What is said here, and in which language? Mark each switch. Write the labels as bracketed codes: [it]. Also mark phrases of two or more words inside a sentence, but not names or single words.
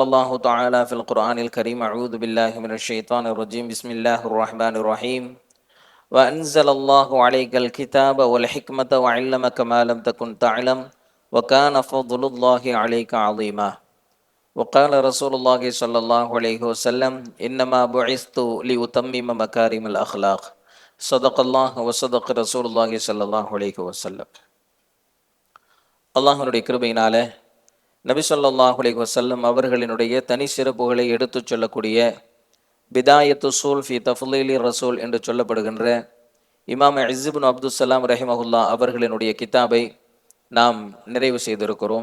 [ar] الله تعالى في القرآن الكريم أعوذ بالله من الشيطان الرجيم بسم الله الرحمن الرحيم وأنزل الله عليك الكتاب والحكمة وعلمك ما لم تكن تعلم وكان فضل الله عليك عظيما وقال رسول الله صلى الله عليه وسلم إنما بعثت لأتمم مكارم الأخلاق صدق الله وصدق رسول الله صلى الله عليه وسلم. [ta] அல்லாஹ்வுடைய கிருபையினால நபி [ar] صلى الله عليه وسلم [ta] அவர்களினுடைய தனி சிறப்புகளை எடுத்துச் சொல்லக்கூடிய பிதாயத்து சூல் ஃபி தஃலீலி ரசூல் என்று சொல்லப்படுகின்ற இமாம் இஸ் இப்னு அப்துஸ்ஸலாம் ரஹிமஹுல்லா அவர்களினுடைய கிதாபை நாம் நிறைவு செய்திருக்கிறோம்.